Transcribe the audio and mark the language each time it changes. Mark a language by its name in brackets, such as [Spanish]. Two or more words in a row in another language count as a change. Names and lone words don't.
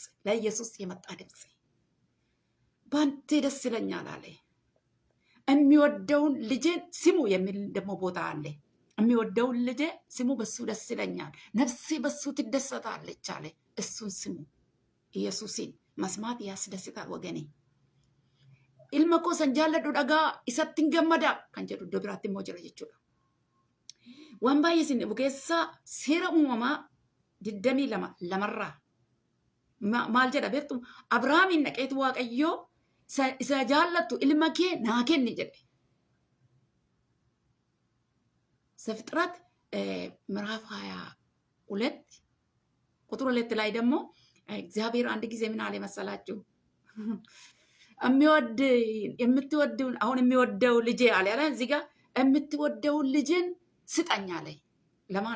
[Amharic] ለኢየሱስ የመጣ ድምፅ። በአንተ ደስ ይለኛል አለ። የሚወደውን ልጄን ስሙ የሚል ደግሞ ቦታ አለ። የሚወደውን ልጄ ስሙ፣ በሱ ደስ ይለኛል፣ ነፍሴ በሱ ትደሰታለች አለ። እሱን ስሙ። ኢየሱስን መስማት ያስደስታል ወገኔ። [Oromo] ilma koo san jaalladhu dhagaa isatti hin gammada kan jedhu iddoo biraatti immoo jira jechuudha. Waan baay'ee isin dhibu keessaa seera uumamaa 22 lamarraa maal jedha beektu? Abrahaamiin dhaqeetu Waaqayyoo isa jaallattu ilma kee naa kenni jedhe. [Amharic] ዘፍጥረት ምዕራፍ 22 ቁጥር 2 ላይ ደግሞ እግዚአብሔር አንድ ጊዜ ምን አለ መሰላችሁ? የምትወደውን አሁን የሚወደው ልጄ አለ ያለ እዚህ ጋር የምትወደውን ልጅን ስጠኝ አለ። ለማን?